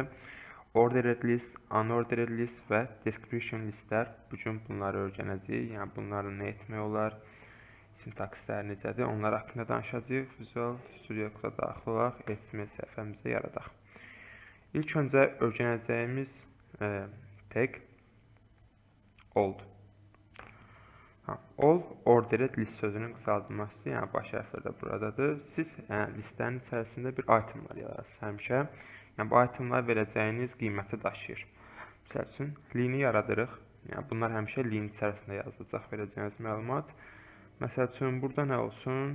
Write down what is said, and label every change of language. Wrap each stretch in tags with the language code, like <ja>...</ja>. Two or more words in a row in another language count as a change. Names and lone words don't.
<en>Ordered list, unordered list və description listlər.</en> <az>Bugün bunları öyrənəcəyik. Yəni bunların nə etmək olar? Sintaksləri necədir? Onlar haqqında danışacağıq. Visual Studio Code'a daxil olaraq HTML səhifəmizi yaradaq. İlk öncə öyrənəcəyimiz tag old.</az> <en>All ordered list</en> <az>sözünün qısaldılması, yəni baş hərflər də buradadır. Siz listlərin içərisində bir itemlar yararsınız həmişə. Yəni bu itemlar verəcəyiniz qiyməti daşıyır. Məsəl üçün lini yaradırıq. Yəni bunlar həmişə lin içərisində yazılacaq verəcəyiniz məlumat. Məsəl üçün burada nə olsun?</az>